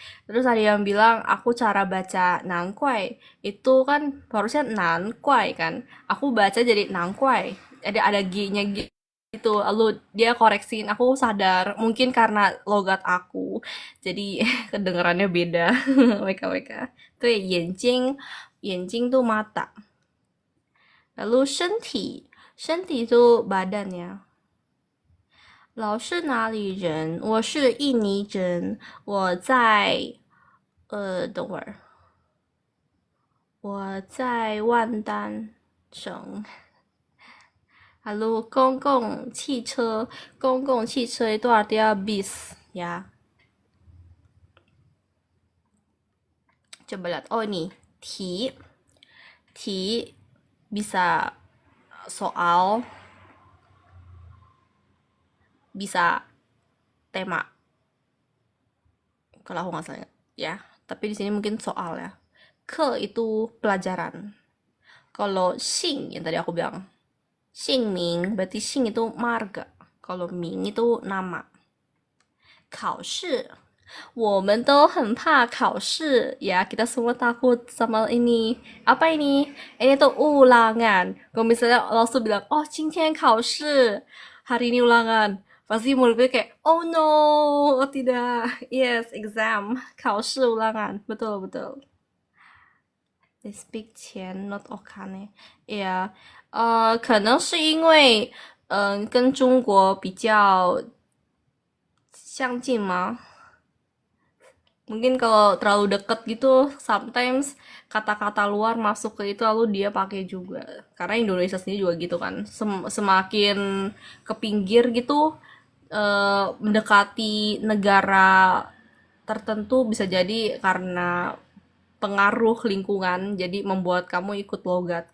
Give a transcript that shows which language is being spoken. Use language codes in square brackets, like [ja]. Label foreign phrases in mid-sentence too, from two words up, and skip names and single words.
[id] Terus ada yang bilang aku cara baca nangkuai, itu kan harusnya nankuai kan, aku baca jadi nangkuai, ada g-nya gitu, lalu dia koreksiin, aku sadar mungkin karena logat aku, jadi kedengarannya beda. WKWK. [zh] 对，眼睛 [id] tuh mata. Lalu 身体 itu badan ya. [zh] 老是哪里人？我是印尼人，我在等会儿，我在万丹省。 [id] Lalu 公共汽车 itu artinya bis ya. Coba lihat. Oh ini, ti bisa soal, bisa tema. Kalau aku nggak salah ya. Tapi di sini mungkin soal ya. Ke itu pelajaran. Kalau xing yang tadi aku bilang, [zh] 姓名 [id] berarti xing itu marga. Kalau ming itu nama. 考试 我们都很怕考试 ya, kita semua takut sama ini. Apa ini? Ini tuh ulangan. Kalau misalnya langsung bilang, oh [zh] 今天考试 [id] hari ini ulangan, pasti mulutnya kayak, [en] oh no, [id] oh tidak, [en] yes, exam, [id] 考试 ulangan, betul. [en] They speak 钱 not okane. Yeah, [zh] 可能是因为跟中国比较相近吗？ [id] Mungkin kalau terlalu deket gitu, sometimes kata-kata luar masuk ke itu lalu dia pakai juga. Karena Indonesia sendiri juga gitu kan. Semakin ke pinggir gitu, mendekati negara tertentu bisa jadi karena pengaruh lingkungan, jadi membuat kamu ikut logat.